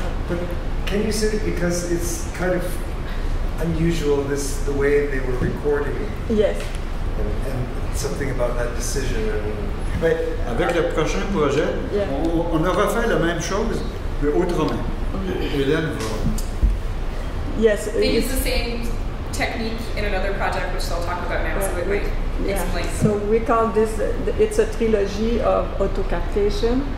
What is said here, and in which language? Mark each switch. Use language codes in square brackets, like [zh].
[en] But can you say, because it's kind of unusual, the way they were recording, Yes. and something about that decision. [fr] Mais avec le prochain projet, [en] Yeah. [fr] on a refait la même chose, mais autrement. Hélène va. [en] Yes. They use the same technique in another project, which they'll talk about now, so it might explain. So we call this, it's a trilogy of autocaptation.